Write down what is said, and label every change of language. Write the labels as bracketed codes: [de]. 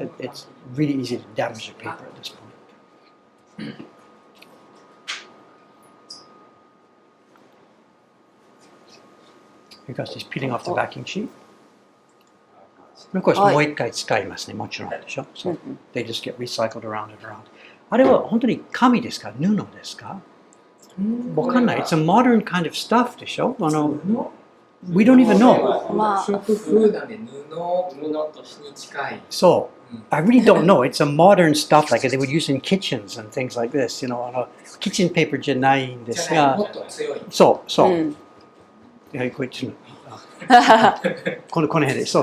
[en] It's really easy to damage the paper at this point. Because he's peeling off the backing sheet. of course、 [ja] はいもう一回使いますね。もちろんでしょ。So, うんうん [en] they just get recycled around and around. [ja] あれは本当に紙ですか？布ですか？わかんない。 [en] It's a modern kind of stuff でしょ。 We don't even know. [ja] まあ食風なんで布とに近い。 [en] So, I really don't know. It's a modern stuff like they would use in kitchens and things like this. [ja] Kitchen paper じゃないんですがじゃない、もっと強い。そうそう。うんいやこっちのこの辺で、そう。